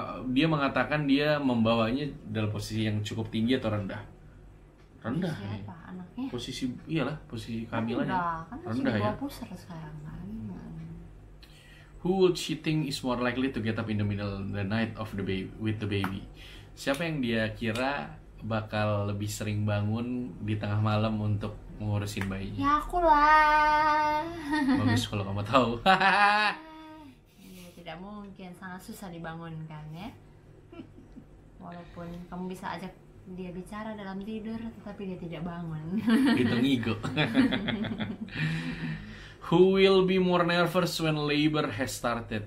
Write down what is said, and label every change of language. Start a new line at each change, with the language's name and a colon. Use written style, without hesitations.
Indonesian: Dia mengatakan dia membawanya dalam posisi yang cukup tinggi atau rendah? Rendah. Siapa? Anaknya? Posisi kehamilannya. Kan Rendah masih di ya. bawah pusar sekarang kan.
English: Who would she think is more likely to get up in the middle of the night of the baby with the baby?
Indonesian: Siapa yang dia kira bakal lebih sering bangun di tengah malam untuk ngurusin bayinya? Ya aku lah. Bagus kalau kamu tahu. Ya, tidak mungkin, sangat susah dibangunkan ya. Walaupun kamu bisa ajak dia bicara dalam tidur, tetapi dia tidak bangun. Itu ngigo.
English: Who will be more nervous when labor has started?